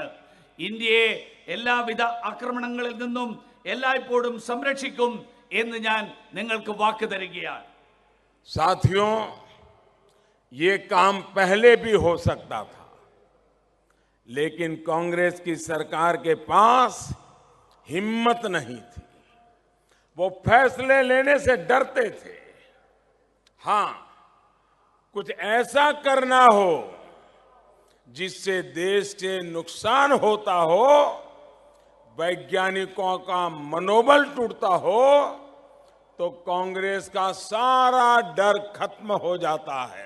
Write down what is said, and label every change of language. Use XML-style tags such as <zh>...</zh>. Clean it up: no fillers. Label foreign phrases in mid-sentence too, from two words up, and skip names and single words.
<ml>ഇന്ത്യയെ എല്ലാവിധ ആക്രമണങ്ങളിൽ നിന്നും എല്ലായ്പ്പോഴും സംരക്ഷിക്കും എന്ന് ഞാൻ നിങ്ങൾക്ക് വാക്ക് തരികയാണ്.</ml> <hi>साथियों, ये काम पहले भी हो सकता था, लेकिन कांग्रेस की सरकार के पास हिम्मत नहीं थी। वो फैसले लेने से डरते थे। हाँ, कुछ ऐसा करना हो जिससे देश के नुकसान होता हो, वैज्ञानिकों का मनोबल टूटता हो, तो कांग्रेस का सारा डर खत्म हो जाता है।</hi>